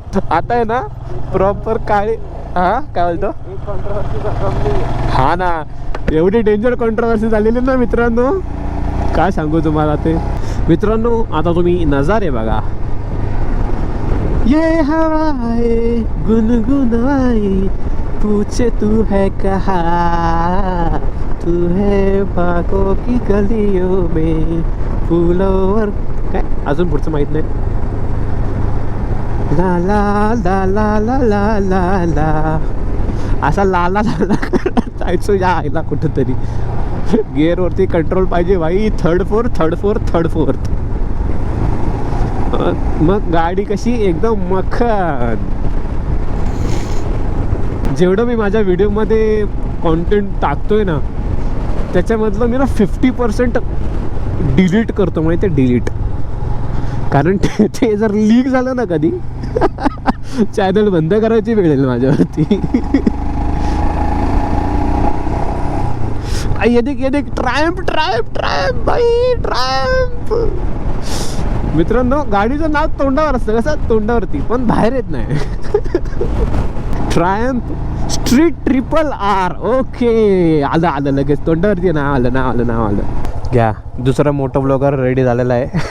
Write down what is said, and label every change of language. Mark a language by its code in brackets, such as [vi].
[mr] आता आहे ना प्रॉपर काळी। हा काय बोलतो? हा ना, एवढी डेंजर कॉन्ट्रोवर्सी झालेली ना मित्रांनो, काय सांगू तुम्हाला ते। मित्रांनो आता तुम्ही नजारे बघा। [hi] ये हवाए गुनगुनाई, पूछे तू है कहाँ, तू है बागों की गलियों में फूलों और [mr] काय अजून पुढचं माहित नाही। ला ला ला ला ला ला ला ला असा लाला लाला जायचो या आईला कुठंतरी. गिअरवरती कंट्रोल पाहिजे भाई. Third fourth. मग गाडी कशी एकदम मखन. जेवढं मी माझ्या व्हिडिओमध्ये कॉन्टेंट टाकतोय ना त्याच्यामधलं मी ना 50% डिलीट करतो माहिती आहे. डिलीट. कारण ते जर लीक झालं ना कधी चॅनल बंद करायची वेळ येईल माझ्यावरती. [hi] ये देख ट्रायम्फ भाई ट्रायम्फ. [mr] मित्रांनो गाडीचं नाव तोंडावर असतं कसं तोंडावरती पण बाहेर येत नाही. Triumph street RRR. ओके आलं लगेच तोंडावरती नाव आलं. घ्या दुसरा मोठा ब्लॉगर रेडी झालेला आहे.